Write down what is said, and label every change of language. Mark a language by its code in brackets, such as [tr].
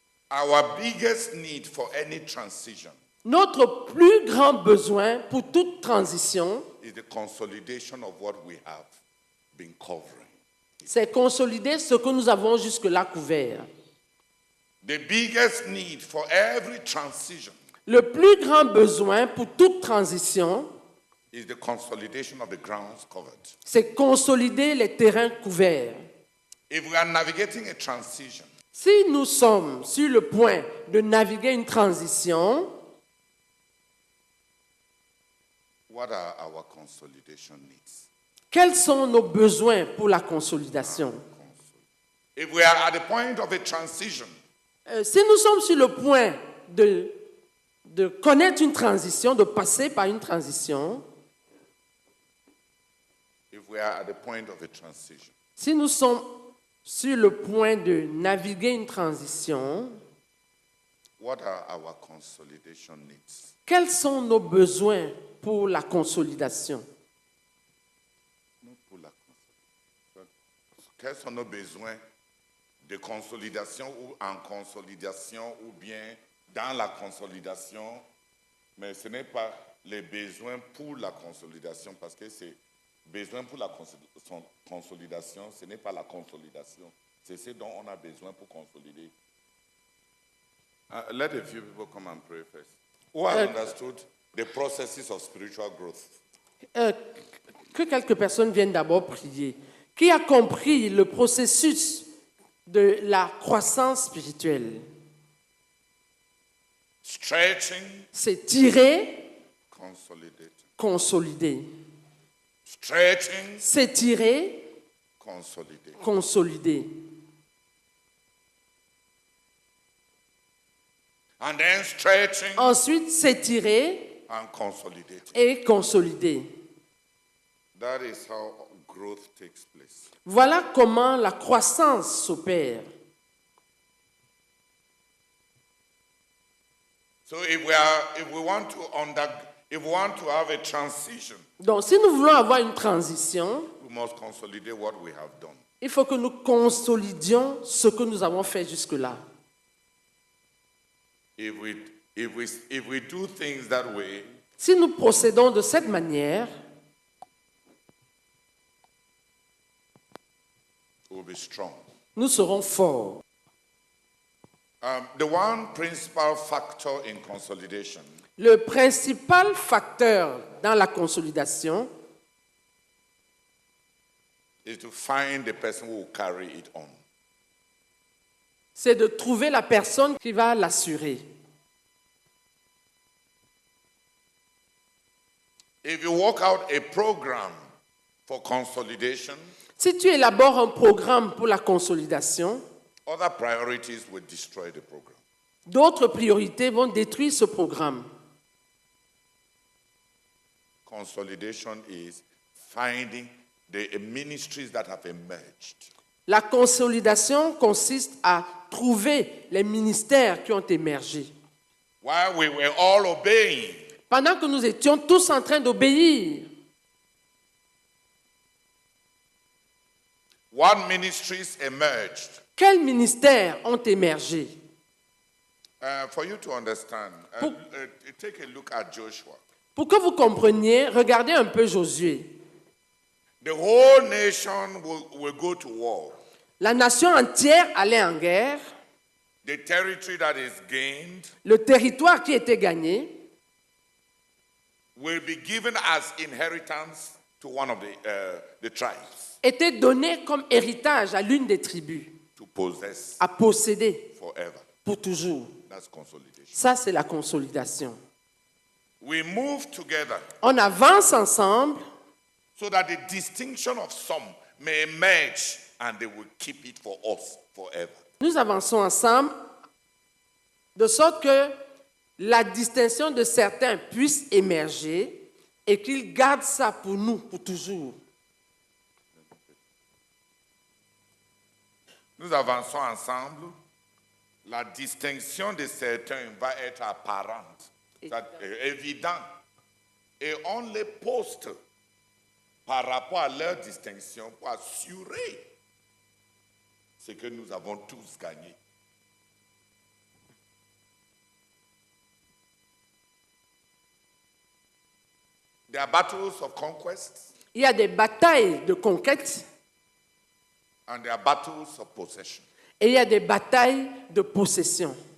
[en] Our biggest need for any transition [fr] Notre plus grand besoin pour toute transition, [en] is the consolidation of what we have been covering. [fr] c'est consolider ce que nous avons jusque-là couvert. [en] The biggest need for every transition [fr] Le plus grand besoin pour toute transition, [en] is the consolidation of the grounds covered. [fr] c'est consolider les terrains couverts. [en] If we are navigating a transition, [fr] Si nous sommes sur le point de naviguer une transition, [en] what are our consolidation needs? [fr] quels sont nos besoins pour la consolidation? [en] If we are at the point of a transition, [fr] Si nous sommes sur le point de connaître une transition, de passer par une transition, [en] if we are at the point of a transition, [fr] si nous sommes sur le point de naviguer une transition, [en] what are our consolidation needs? [fr] quels sont nos besoins pour la consolidation? Non pour la consolidation. Quels sont nos besoins de consolidation ou en consolidation ou bien dans la consolidation, mais ce n'est pas les besoins pour la consolidation parce que c'est besoin pour la consolidation, ce n'est pas la consolidation, c'est ce dont on a besoin pour consolider. [en] Let a few people come and pray first. Who has understood the processes of spiritual growth? [fr] Que quelques personnes viennent d'abord prier. Qui a compris le processus de la croissance spirituelle? [en] Stretching, [fr] S'étirer, [en] consolidate. [fr] consolider. [en] Stretching, [fr] S'étirer, [en] consolidate. [fr] consolider. [en] And then stretching [fr] Ensuite, s'étirer [en] and consolidate. [fr] et consolider. [en] That is how growth takes place. [fr] Voilà comment la croissance s'opère. [en] So if we want to have a transition, [fr] Donc, si nous voulons avoir une transition, [en] we must consolidate what we have done. [fr] il faut que nous consolidions ce que nous avons fait jusque-là. [en] If we do things that way, [fr] Si nous procédons de cette manière, [en] we'll be strong. [fr] nous serons forts. [en] The one principal factor in consolidation [fr] Le principal facteur dans la consolidation, [en] is to find the person who will carry it on. [fr] C'est de trouver la personne qui va l'assurer. [en] If you work out a program for consolidation, [fr] Si tu élabores un programme pour la consolidation, [en] other priorities will destroy the program. [fr] d'autres priorités vont détruire ce programme. [en] Consolidation is finding the ministries that have emerged. [fr] La consolidation consiste à trouver les ministères qui ont émergé. [en] While we were all obeying, [fr] Pendant que nous étions tous en train d'obéir, [en] what ministries emerged? [fr] quels ministères ont émergé? [en] For you to understand, take a look at Joshua. [fr] Pour que vous compreniez, regardez un peu Josué. [en] The whole nation will go to war. [fr] La nation entière allait en guerre. [en] The territory that is gained [fr] Le territoire qui était gagné [en] will be given as inheritance to one of the tribes [fr] était donné comme héritage à l'une des tribus, [en] to possess [fr] à posséder [en] forever. [fr] pour toujours. [en] That's consolidation. [fr] Ça, c'est la consolidation. [en] We move together [fr] On avance ensemble [en] so that the distinction of some may emerge and they will keep it for us forever. [fr] Nous avançons ensemble de sorte que la distinction de certains puisse émerger et qu'ils gardent ça pour nous, pour toujours. Nous avançons ensemble. La distinction de certains va être apparente, évidente. Et on les poste par rapport à leur distinction pour assurer ce que nous avons tous gagné. [en] There are battles of conquest [fr] Il y a des batailles de conquête [en] and there are battles of possession. [fr] et il y a des batailles de possession.